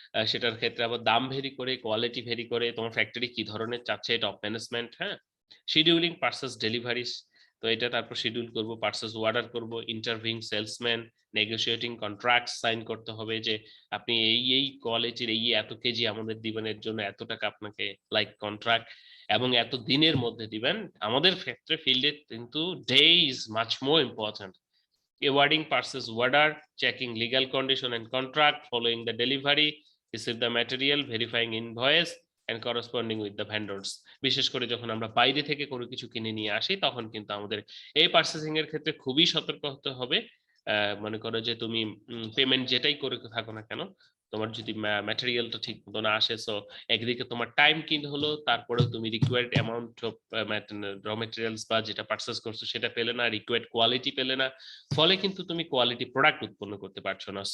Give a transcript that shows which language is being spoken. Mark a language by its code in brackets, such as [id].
[bn] সেটার ক্ষেত্রে আবার দাম ভেরি করে, কোয়ালিটি ভেরি করে, তোমার ফ্যাক্টরি কি ধরনের চাচ্ছে, টপ ম্যানেজমেন্ট, হ্যাঁ, শিডিউলিং পার্সেস ডেলিভারিস, তো এটা তারপর শিডিউল করব, পার্সেস অর্ডার করব, interviewing salesman, negotiating contract sign করতে হবে যে আপনি এই কোয়ালিটির এই এত কেজি আমাদের দিবেনের জন্য এত টাকা আপনাকে লাইক কন্ট্রাক্ট, এবং এত দিনের মধ্যে দিবেন। আমাদের ফ্যাক্টরি ফিল্ডে কিন্তু [en] They is much more important. Awarding purchase order, checking legal condition and contract, following the delivery, receive the material, verifying invoice and corresponding with the vendors. [bn] বিশেষ করে যখন আমরা বাইরে থেকে কোনো কিছু কিনে নিয়ে আসি তখন কিন্তু আমাদের এই পার্চেসিং এর ক্ষেত্রে খুবই সতর্ক হতে হবে। মনে করো যে তুমি পেমেন্ট যেটাই করে থাকো না কেন, তোমার যদি ম্যাটেরিয়ালটা ঠিক মতো না আসে, সো একদিকে তোমার টাইম কিন হলো, তারপরেও তুমি required amount of raw materials বা যেটা পারচেস করছো সেটা পেলে না, রিকোয়ার্ড কোয়ালিটি পেলে না, ফলে কিন্তু তুমি কোয়ালিটি প্রোডাক্ট উৎপন্ন করতে পারছো না।